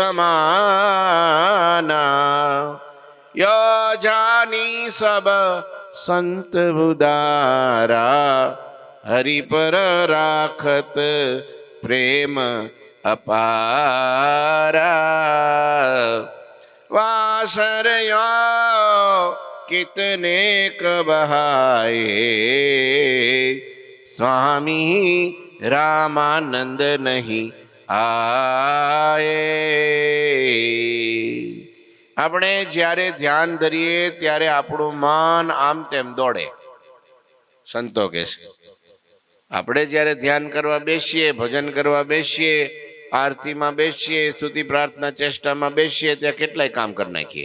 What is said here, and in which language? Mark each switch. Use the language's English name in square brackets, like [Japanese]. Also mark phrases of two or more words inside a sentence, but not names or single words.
[Hindi] समाना, य जानी सब संत बुदारा, हरि पर राखत प्रेम अपारा, वासरयो कितने कबहाए, स्वामी रामानंद नहीं आए. [Gujarati] આપણે જ્યારે ધ્યાન ધરીએ ત્યારે આપણું મન આમ તેમ દોડે. સંતો કહે છે આપણે જ્યારે ધ્યાન કરવા બેસીએ, ભજન કરવા બેસીએ, આરતીમાં બેસીએ, સ્તુતિ પ્રાર્થના ચેષ્ટામાં બેસીએ, ત્યાં કેટલાય કામ કરી નાખીએ.